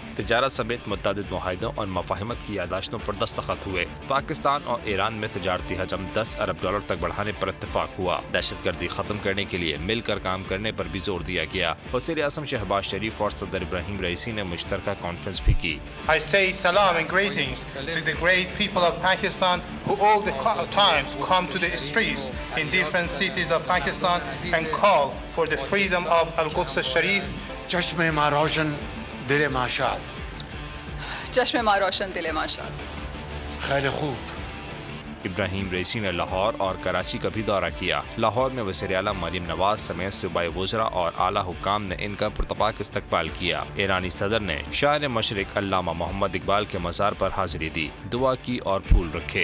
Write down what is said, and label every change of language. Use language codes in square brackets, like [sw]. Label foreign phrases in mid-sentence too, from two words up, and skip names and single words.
[ur] تجارت سمیت متعدد معاہدوں اور مفاہمت کی یادداشتوں پر دستخط ہوئے۔ پاکستان اور ایران میں تجارتی حجم $10 ارب تک بڑھانے پر اتفاق ہوا۔ دہشت گردی ختم کرنے کے لیے مل کر کام کرنے پر بھی زور دیا گیا۔ وزیر اعظم شہباز شریف اور صدر ابراہیم رئیسی نے مشترکہ کانفرنس بھی کی۔ [en] I say salam and greetings to the great people of Pakistan who all the times come to the streets in different cities of Pakistan and call for the freedom of Al-Quds al-Sharif. [fa] چشم ما روشن دل ما شاد، چشم ما روشن دل ما شاد۔ خیلی خوب۔ [ur] ابراہیم رئیسی نے لاہور اور کراچی کا بھی دورہ کیا۔ لاہور میں وزیر اعلیٰ مریم نواز سمیت صوبائی وزراء اور اعلیٰ حکام نے ان کا پرتپاک استقبال کیا۔ ایرانی صدر نے شاعر مشرق علامہ محمد اقبال کے مزار پر حاضری دی، دعا کی اور پھول رکھے۔